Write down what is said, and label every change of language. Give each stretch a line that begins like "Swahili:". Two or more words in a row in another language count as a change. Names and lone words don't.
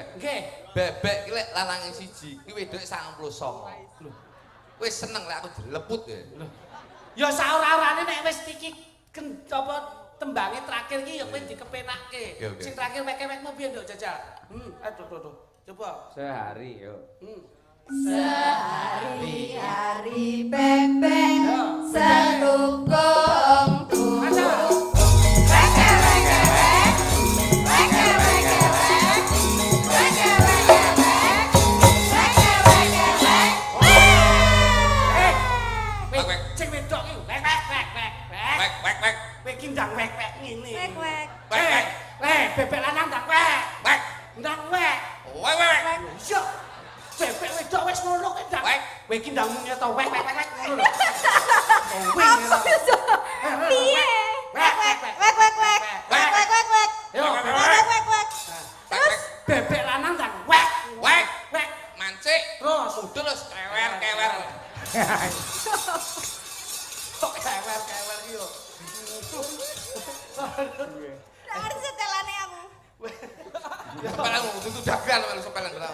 Javanese: Nggih. Bebek ki lek lanange siji, ki wedoke 99. Lho. Wis seneng lek aku dileput ya. Ya saora-orane nek wis iki apa tembange terakhir ki ya kowe dikepenakke. Oke. Sing terakhir wek-wekmu piye nduk jajal? Aduh. Coba. Sehari yo. Sehari-hari bebek setukung turuk. Weke weke wek, weke weke wek, weke weke wek, weke weke wek. Wek sing wedok ki wek. Kowe ki ndang wek-wek ngene. Wek wek. Bebek lanang ndang wek. Iya. Bebek wedok wis ngono kuwi ndang. Wek. Kowe iki ndang muni to wek ngono lho. Apa iso? Piye? Wek wek wek wek wek. Wek wek wek wek. Yo, Wek wek wek. Terus bebek lanang ndang wek wek wek. mancik Terus udul terus kewer. kok kewer iki yo. Nggak ngerti setelane aku.
Indonesian: Sepelan itu dagan lho sepelan berapa.